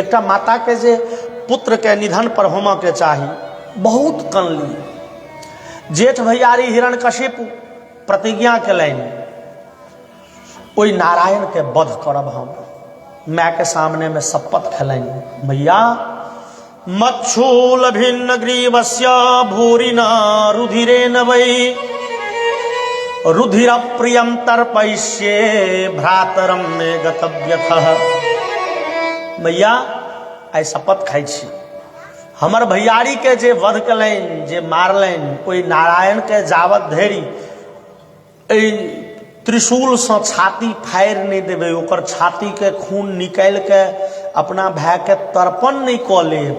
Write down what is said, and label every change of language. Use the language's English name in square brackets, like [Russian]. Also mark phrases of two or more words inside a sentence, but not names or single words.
[Maithili] एकटा माता के जे पुत्र के निधन पर होमऽ के चाही, बहुत कनली। जेठ भैयारी हिरण्यकशिपु प्रतिज्ञा केलनि, ओइ नारायण के वध करब हम। माय के सामने में शपथ खेलनि, मैया [Sanskrit] मच्छूल भिन्न ग्रीवस्य भूरिना रुधिरेण वै रुधिर प्रियम तर्पयिष्ये भ्रातरम में गतव्यथः। [Maithili] मैया आइ शपथ खाइ छी, हमर भैयारी के जे वध केलनि, जे मारलनि, ओइ नारायण के जावत धरि त्रिशूल से छाती फाड़ि नहीं देवे, ओकर छाती के खून निकाल के अपना भाई के तर्पण नहीं कऽ लेब।